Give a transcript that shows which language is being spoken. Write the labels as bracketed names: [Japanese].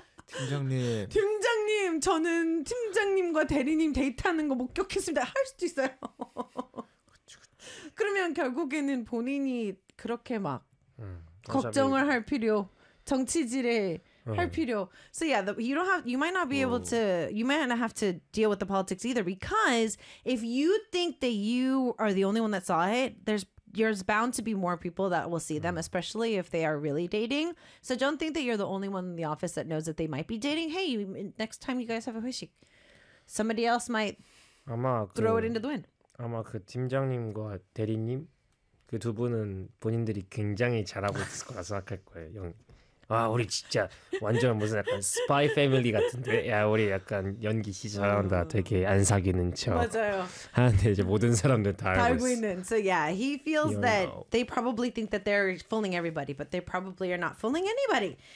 [Korean] 팀장님 저는 팀장님과 대리님 데이트하는 거 목격했습니다. 할 수도 있어요. 그러면 결국에는 본인이 그렇게 막 걱정을 할 필요, 정치질에 할 필요. [English] So yeah, you might not have to deal with the politics either because if you think that you are the only one that saw it, there's there's bound to be more people that will see them, especially if they are really dating. So don't think that you're the only one in the office that knows that they might be dating. Hey, you, next time you guys have a 회식, somebody else might throw it into the wind. [Korean] 아마 그 팀장님과 대리님 그 두 분은 본인들이 굉장히 잘하고 있을 거라 생각할 거예요. 영, 아 우리 진짜 완전 무슨 약간 스파이 패밀리 같은데, 야 우리 약간 연기 진짜 잘한다, 되게 안 사귀는 척. 맞아요. 하는데 이제 모든 사람들 다 알고 있는. [English] So yeah, he feels that they probably think that they're fooling everybody, but they probably are not fooling anybody.